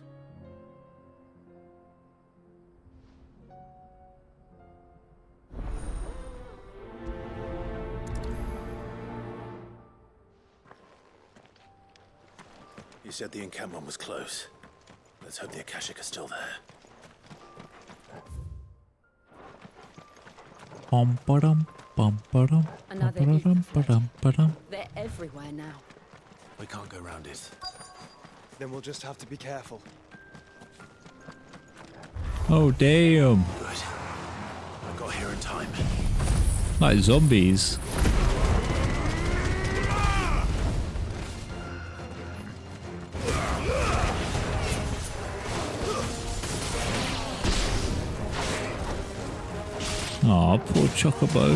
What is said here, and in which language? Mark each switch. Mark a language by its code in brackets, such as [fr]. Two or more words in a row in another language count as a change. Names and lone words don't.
[en] You said the encampment was close. Let's hope the Akashic are still there. Bum ba-dum, bum ba-dum, Another ba-dum, ether flood. ba-dum, ba-dum. They're everywhere now. We can't go round it. Then we'll just have to be careful. Oh damn! Good. I got here in time. Like zombies. Aw, poor chocobo.